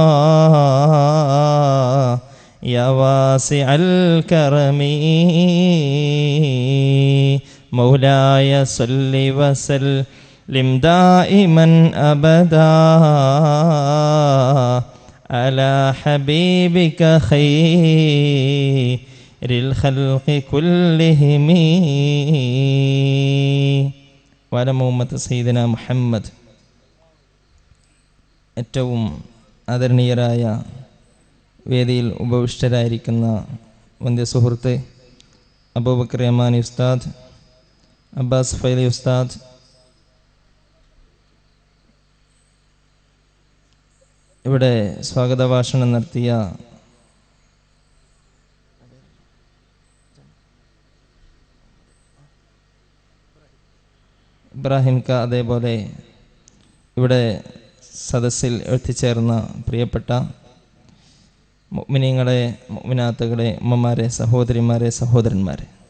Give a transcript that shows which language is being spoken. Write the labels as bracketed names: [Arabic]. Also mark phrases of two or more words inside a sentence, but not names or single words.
[Arabic] يا واسع الكرم مولاي صل وسلم دائما أبدا على حبيبك خير الخلق كلهم وعلى أمة سيدنا محمد. [Malayalam] ഏറ്റവും ആദരണീയരായ വേദിയിൽ ഉപവിഷ്ടരായിരിക്കുന്ന വന്ധ്യ സുഹൃത്ത് അബൂബക്കർ യമാനി ഉസ്താദ്, അബ്ബാസ് ഫൈലി ഉസ്താദ്, ഇവിടെ സ്വാഗത ഭാഷണം നടത്തിയ ഇബ്രാഹിം ക, അതേപോലെ ഇവിടെ സദസ്സിൽ എത്തിച്ചേർന്ന പ്രിയപ്പെട്ട മുഅ്മിനീങ്ങളെ, മുഅ്മിനാത്തുകളെ, ഉമ്മമാരെ, സഹോദരിമാരെ, സഹോദരന്മാരെ,